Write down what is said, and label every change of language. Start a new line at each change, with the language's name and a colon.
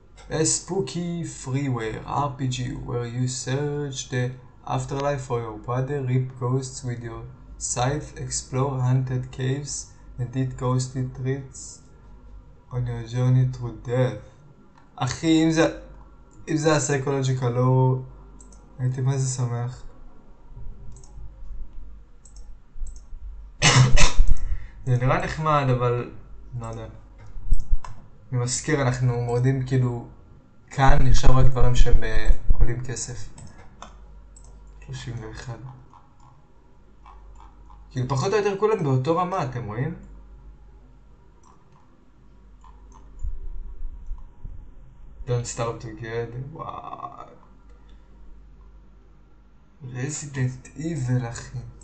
English: A spooky freeware RPG where you search the afterlife for your body, rip ghosts with your scythe, explore haunted caves, and eat ghostly treats on your journey through death.
Hebrew: אחי, אם זה הסייקולוג'יקל לא... הייתי מה זה שמח. זה נראה נחמד, אבל... לא יודע. אני מזכיר, אנחנו מורדים כאילו... כאן נחשב רק דברים שהם עולים כסף. 31. כאילו פחות או יותר כולם באותו רמה, אתם רואים?
English: Don't start together,
Hebrew: וואו. Resident Evil, אחי.